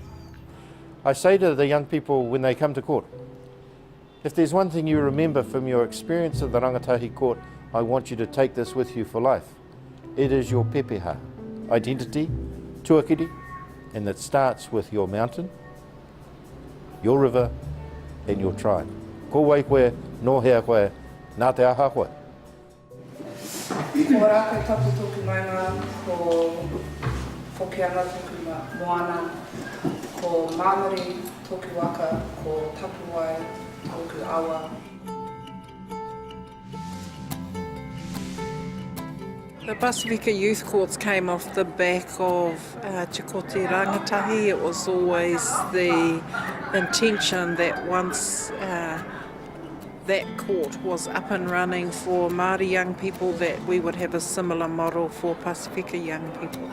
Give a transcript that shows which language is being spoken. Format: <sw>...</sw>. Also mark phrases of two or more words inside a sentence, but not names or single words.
<en>I say to the young people when they come to court, if there's one thing you remember from your experience of the rangatahi court, I want you to take this with you for life. It is your pepeha, identity, tuakiri, and that starts with your mountain, your river, and your tribe.</en> <mi>Ko wai koe, no hea koe, nā te aha koe. Ko rākau tapu tōku maina, ko Whokeanga tōku moana, ko Māngari tōku waka, ko Tapuai tōku awa.</mi> <en>The Pacifica Youth Courts came off the back of Te Koti Rangatahi. It was always the intention that once that court was up and running for Māori young people, that we would have a similar model for Pacifica young people.</en>